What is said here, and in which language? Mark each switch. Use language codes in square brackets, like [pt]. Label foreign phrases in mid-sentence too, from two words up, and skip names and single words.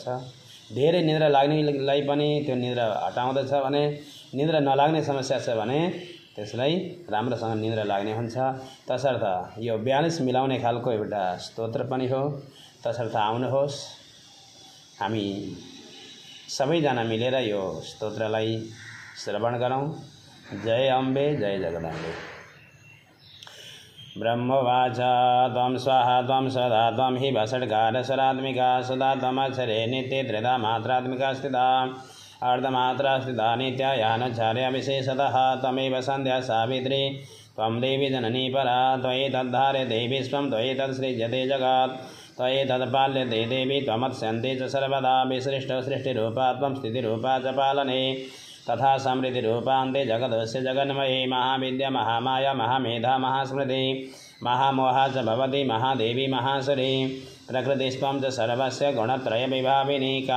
[ne] धेरै निद्रा लाग्नेलाई पनि त्यो निद्रा हटाउँदछ भने, निद्रा नलाग्ने समस्या छ भने त्यसलाई राम्रोसँग निद्रा लाग्ने हुन्छ। तसर्थ यो ब्यालेन्स मिलाउने खालको एउटा स्तोत्र पनि हो। तसर्थ आउनुहोस्, हामी सबैजना मिलेर यो स्तोत्रलाई श्रवण गरौँ। जय अम्बे, जय जगदम्बे। [sa] ब्रह्मवाच त्वं स्वाहा त्वं सदा त्वं हि वषट्कारस्वरात्मिका सदा त्वमक्षरे नित्ये त्रिधा मात्रात्मिका स्थिता अर्धमात्रा स्थिता नित्यायानुचार्य विशेषतः त्वमेव सन्ध्या सावित्री त्वं देवी जननी परा त्वयि तद्धार्यते विश्वं त्वयि तत्सृज्यते जगत् त्वयि तत्पाल्यते देवी त्वमत्स्यन्ते च सर्वदा विसृष्टो सृष्टिरूपा त्वं स्थितिरूपा च पालने तथा समृद्धिरूपान्ते जगदस्य जगन्मये महाविद्या महामाया महामेधा महास्मृति महामोहा च भवति महादेवी महासुरी प्रकृतिस्त्वं च सर्वस्य गुणत्रयविभाविनी